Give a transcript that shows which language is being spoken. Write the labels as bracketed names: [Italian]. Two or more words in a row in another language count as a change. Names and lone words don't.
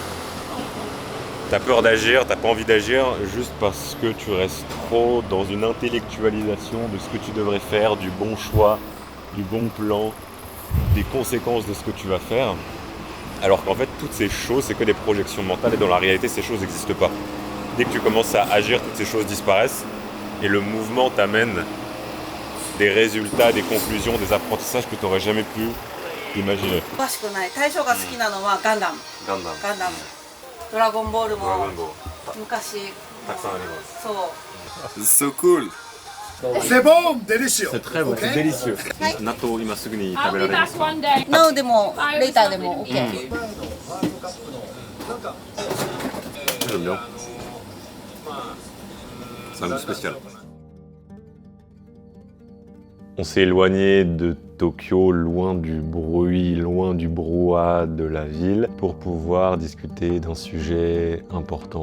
[French] T'as peur d'agir, t'as pas envie d'agir juste parce que tu restes trop dans une intellectualisation de ce que tu devrais faire, du bon choix, du bon plan, des conséquences de ce que tu vas faire. Alors qu'en fait, toutes ces choses, c'est que des projections mentales et dans la réalité, ces choses n'existent pas. Dès que tu commences à agir, toutes ces choses disparaissent et le mouvement t'amène des résultats, des conclusions, des apprentissages que tu n'aurais jamais pu imaginer. [Japanese] 詳しくない。大将が好きなのはガンダム。ガンダム。ガンダム。ドラゴンボールも昔。たくさんあります。そう。 [English] So cool. [French] C'est bon, délicieux. C'est très bon, c'est délicieux. [Japanese] Natto, 今すぐに食べられます。 Now でもレーターでも OK。 [French] J'aime bien. C'est un goût spécial. On s'est éloigné de Tokyo, loin du bruit, loin du brouhaha de la ville, pour pouvoir discuter d'un sujet important.